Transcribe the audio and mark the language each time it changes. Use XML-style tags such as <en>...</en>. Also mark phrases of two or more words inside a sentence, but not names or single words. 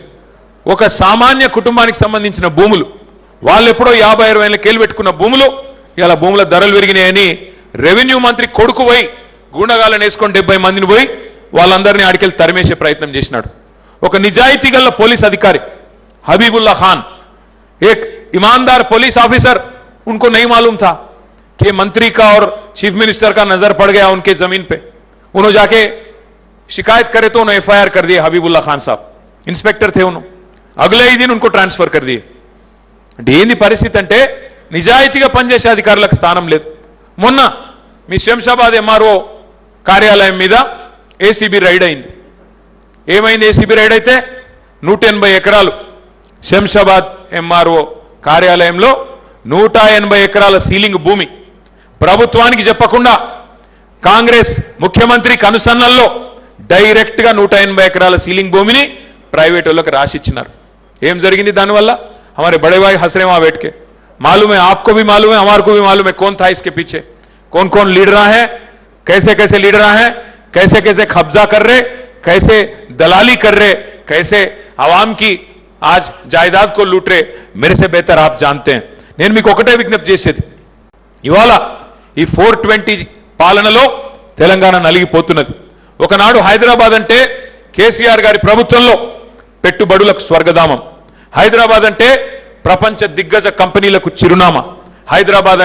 <te>ఒక సామాన్య కుటుంబానికి సంబంధించిన భూములు, వాళ్ళు ఎప్పుడో 50-60 ఏళ్ళ కేలు పెట్టుకున్న భూములు, ఇలా భూముల ధరలు పెరిగినాయని రెవెన్యూ మంత్రి కొడుకు పోయి గూండగాళ్ళని వేసుకొని 70 మందిని పోయి వాళ్ళందరినీ ఆడికెళ్ళి తరిమేసే ప్రయత్నం చేసినాడు. ఒక నిజాయితీ గల పోలీస్</te> <hi>अधिकारी हबीबुल्ला खान, एक ईमानदार पुलिस ऑफिसर, उनको नहीं मालूम था कि मंत्री का और चीफ मिनिस्टर का नजर पड़ गया उनके जमीन पे. उन्होंने जाके शिकायत करे तो उन्होंने FIR कर दिए हबीबुल्ला खान साहब इंस्पेक्टर थे उन्होंने अगले ही दिन उनको ट्रांसफर कर दिए</hi> <te>అంటే ఏంది పరిస్థితి అంటే నిజాయితీగా పనిచేసే అధికారులకు స్థానం లేదు మొన్న మీ శంషాబాద్ MRO కార్యాలయం మీద ఏసీబీ రైడ్ అయింది ఏమైంది ఏసీబీ రైడ్ అయితే 180 ఎకరాలు శంషాబాద్ MRO కార్యాలయంలో 180 ఎకరాల సీలింగ్ భూమి ప్రభుత్వానికి చెప్పకుండా కాంగ్రెస్ ముఖ్యమంత్రి కనుసన్నల్లో డైరెక్ట్ గా 180 ఎకరాల సీలింగ్ భూమిని ప్రైవేట్ వాళ్ళకి రాసిచ్చినారు ఏం జరిగింది దానివల్ల</te> <hi>हमारे बड़े भाई हंस रहे वहां बैठ के मालूम है आपको भी मालूम है हमारे को भी मालूम है कौन था इसके पीछे कौन कौन लीडर है कैसे कैसे लीडर हैं कैसे कैसे कब्जा कर रहे कैसे दलाली कर रहे कैसे आवाम की आज जायदाद को लूट रहे मेरे से बेहतर आप जानते हैं</hi> <te>నేను మీకు ఒకటే విజ్ఞప్తి చేసేది ఇవాళ ఈ 420 పాలనలో తెలంగాణ నలిగిపోతున్నది ఒకనాడు హైదరాబాద్ అంటే కేసీఆర్ గారి ప్రభుత్వంలో పెట్టుబడులకు స్వర్గధామం హైదరాబాద్ అంటే ప్రపంచ దిగ్గజ కంపెనీలకు చిరునామా హైదరాబాద్</te>